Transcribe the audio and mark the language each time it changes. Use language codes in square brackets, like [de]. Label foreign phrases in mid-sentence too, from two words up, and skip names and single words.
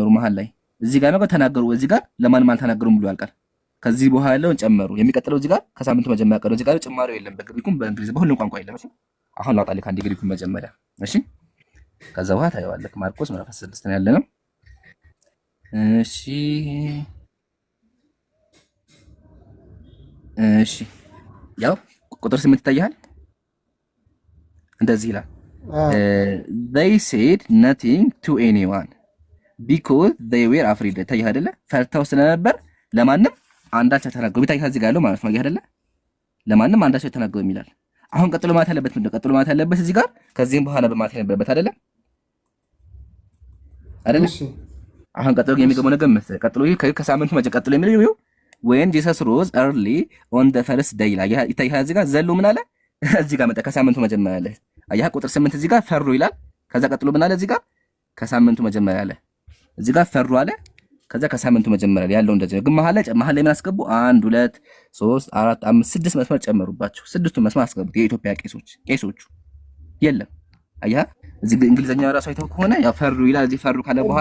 [am] መሀል ላይ እዚህ ጋር ነው ተናገሩ። እዚህ ጋር ለማንም አልተናገሩም ብሎ ያልቃል። ከዚህ በኋላ ያለውን ጨመሩ። የሚቀጥለው እዚህ ጋር ከሳምንቱ መጀመሪያ ቀረው። እዚህ ጋር ጭማሪው የለም። በግሪኩም በእንግሊዝ በሁሉም ቋንቋ የለም። እሺ አሁን ላውጣልህ አንዴ ግሪኩን መጀመሪያ። እሺ ከዛ በኋላ ታየዋለህ። ማርቆስ ምዕራፍ 16 ነው ያለነው። እሺ ያው ቁጥር 8 ይታያል። እንደዚህ ይላል [en] they said nothing to anyone because they were afraid። [am] ታየህ አይደለ? ፈርተው ስለነበር ለማንም አንዳች አልተናገሩም። ይታያል እዚህ ጋር ያለው ማለት ነው። አይደለ? ለማንም አንዳች አልተናገሩም ይላል። አሁን ቀጥሎ ማለት ያለበት ምንድነው? ቀጥሎ ማለት ያለበት እዚህ ጋር ከዚህም በኋላ በማለት የነበረበት አይደለ? አሁን ቀጥሎ የሚገመው ነገር መሰለህ። ቀጥሎ ከሳምንቱ ቀጥሎ የሚለው [en] when Jesus rose early on the first day [am] ላይ ይታያል። እዚህ ጋር ዘሎ ምን አለ? እዚህ ጋር መጣ ከሳምንቱ መጀመሪያ አለ። አያህ ቁጥር 8 እዚህ ጋር ፈሩ ይላል። ከዛ ቀጥሎ ምን አለ? እዚህ ጋር ከሳምንቱ መጀመሪያ አለ። እዚህ ጋር ፈሩ አለ። ከዛ ከሳምንቱ መጀመሪያ ያለው እንደዚህ ነው። ግን መሀል ላይ ምን አስገቡ? 1 2 3 4 5 6 መስመር ጨመሩባቸው። ስድስቱን መስመር አስገቡት። የኢትዮጵያ ቄሶቹ የለም። አያህ እዚህ እንግሊዘኛው ራሱ አይተው ከሆነ ያው ፈሩ ይላል። እዚህ ፈሩ ካለ በኋላ